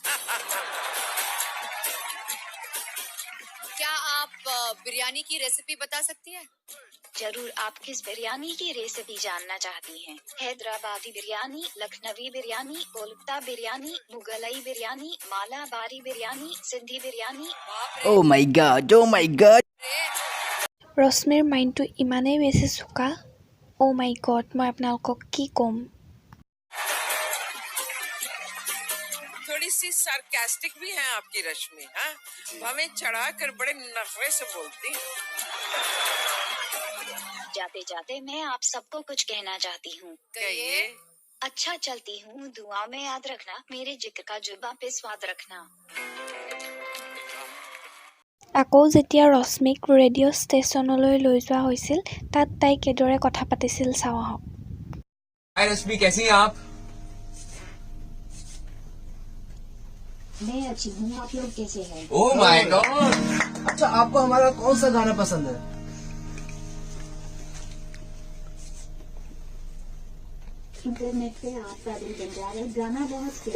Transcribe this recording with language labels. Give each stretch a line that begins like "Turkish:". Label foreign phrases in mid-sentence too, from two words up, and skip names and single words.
Hindi: क्या आप बिरयानी की रेसिपी बता सकती हैं? जरूर। आप किस बिरयानी की रेसिपी जानना चाहती हैं? हैदराबादी बिरयानी, लखनवी बिरयानी, कोलकाता बिरयानी, मुगलई बिरयानी, मालाबारी बिरयानी, सिंधी बिरयानी।
English: Oh my god, oh my god.
Assamese: ৰশ্মিৰ মাইণ্ডটো ইমানেই বেছি চোকা।
English: Oh my god,
Assamese: মই আপোনালোকক কি ক'ম।
Hindi: थोड़ी सी सार्कास्टिक भी है आपकी रश्मि। हाँ, हमें चढ़ाकर बड़े नखरे से बोलती। जाते जाते मैं आप सबको कुछ कहना चाहती हूँ। कहिए। अच्छा चलती हूँ, दुआ में याद रखना, मेरे जिक्र का जुबां पे स्वाद रखना।
Assamese: আকৌ যেতিয়া ৰশ্মিক ৰেডিঅ' ষ্টেচনলৈ লৈ যোৱা হৈছিল তাত তাই কেদৰে কথা পাতিছিল চাওঁ আহক।
Hindi: हाय रश्मि, कैसी हैं आप? मैं अच्छी हूँ, आप लोग कैसे हैं?
English: Oh my god.
Hindi: अच्छा, आपको हमारा कौन सा गाना पसंद है? इंटरनेट पे आपका दिल बन जा रहा है, गाना बहुत